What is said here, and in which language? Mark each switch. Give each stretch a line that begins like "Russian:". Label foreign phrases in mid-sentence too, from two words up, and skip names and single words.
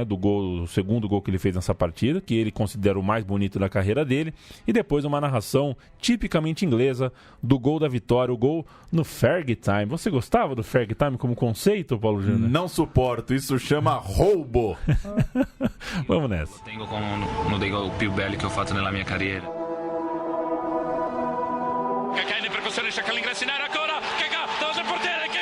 Portuguese: O segundo gol que ele fez nessa partida, que ele considera o mais bonito da carreira dele. E depois uma narração tipicamente inglesa do gol da vitória, o gol no Fergie Time. Você gostava do Fergie Time como conceito, Paulo Júnior? Não suporto, isso chama roubo. Vamos nessa.
Italian: Tengo como uno dei gol più belli che ho fatto nella mia carriera. Kaká in percussione, cerca l'ingresso in area ancora, Kaká davanti al portiere.